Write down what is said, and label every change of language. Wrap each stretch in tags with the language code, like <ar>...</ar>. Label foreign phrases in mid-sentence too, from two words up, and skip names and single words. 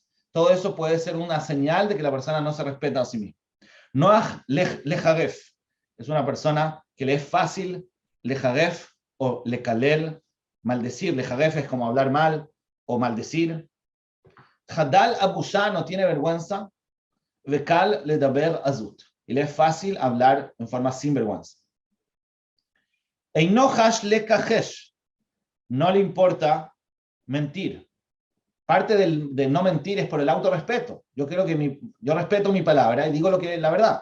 <es>Todo eso puede ser una señal de que la persona no se respeta a sí misma.</es> <he>נוח לחרף</he> <es>es una persona que le es fácil lejaref o lekalel, maldecir. Lejaref es como hablar mal o maldecir.</es> <he>חדל בושה</he> <es>no tiene vergüenza.</es> <he>וקל לדבר עזות,</he> <es>y le es fácil hablar en forma sin vergüenza.</es> <he>אינו חושש לכחש,</he> <es>no le importa mentir. Parte de no mentir es por el autorrespeto. Yo respeto mi palabra y digo lo que es la verdad.</es>